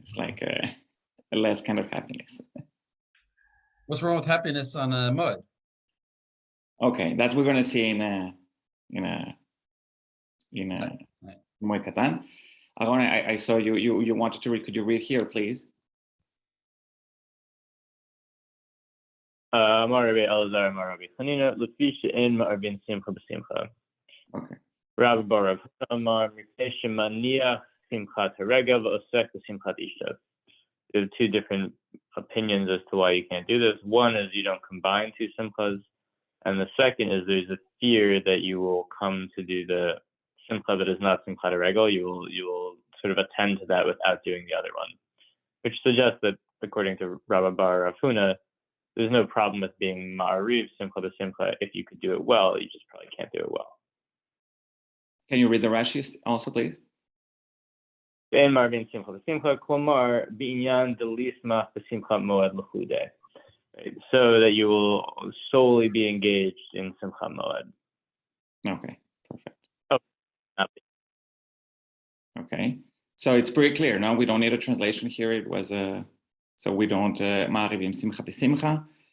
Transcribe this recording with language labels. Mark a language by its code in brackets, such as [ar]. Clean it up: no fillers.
[en] It's like a less kind of happiness. What's wrong with happiness on a mud? Okay, that's we're gonna see in Moed Katan. Aaron, I saw you wanted to read. Could you read here, please? [he] אמר רבי אלעזר אמר רבי חנינא לפי שאין מערבין שמחה בשמחה. רב בר רב אמר מפני שמניח שמחת הרגל ועוסק בשמחת אשתו. [en] There's two different opinions as to why you can't do this. One is you don't combine two simchas, and the second is there's a fear that you will come to do the simcha that is not simchat haregel. You will sort of attend to that without doing the other one, which suggests that according to Rabbi Bar Rav Huna, there's no problem with being ma'ariv simcha b'simcha if you could do it well. You just probably can't do it well. Can you read the Rashi also, please? [he] ואין מערבין שמחה בשמחה, כלומר בעניין דליסמך בשמחת מועד לחודeh. [en] So that you will solely be engaged in simchat moed. Okay, perfect. Oh, okay, so it's pretty clear. Now we don't need a translation here. It was so we don't ma'arivim simcha b'simcha.